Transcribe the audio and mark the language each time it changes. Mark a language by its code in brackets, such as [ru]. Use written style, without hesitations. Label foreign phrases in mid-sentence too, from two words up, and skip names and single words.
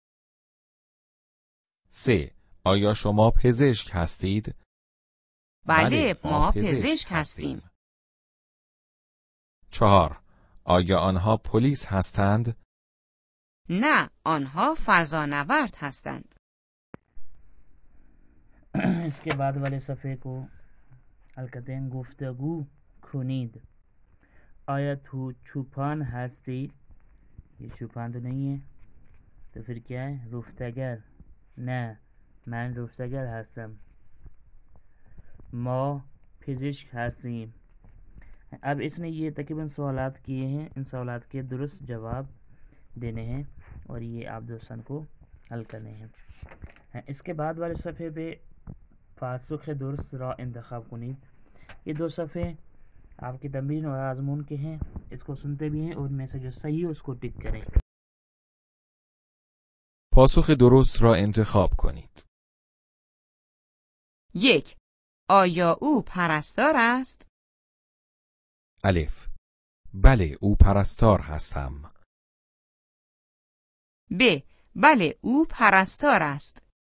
[fa] 3. آیا شما پزشک هستید؟ بله ما پزشک هستیم. 4. آیا آنها پلیس هستند؟ نه، آنها فضانورد هستند. [ur] اس کے بعد والے صفحے کو حل کرتے ہیں. [fa] گفتگو کنید. آیا تو چوپان ہستی؟ [ur] یہ چوپان تو نہیں ہے، تو پھر کیا ہے؟ [fa] رفتگر. نه، من رفتگر هستم. ما پزشک هستیم. [ur] اب اس نے یہ تقریباً سوالات کیے ہیں، ان سوالات کے درست جواب دینے ہیں اور یہ آپ دوستان کو حل کرنے ہیں. اس کے بعد والے صفحے پہ [fa] پاسخ درست را انتخاب کنید. [ur] یہ دو صفحے آپ کی تمرین اور آزمون کے ہیں. اس کو سنتے بھی ہیں اور ان میں سے جو صحیح ہے اس کو ٹک کریں. [fa] پاسخ درست را انتخاب کنید. 1. آیا او پرستار است؟ الف. بله، او پرستار هستم. ب. بله او پرستار است.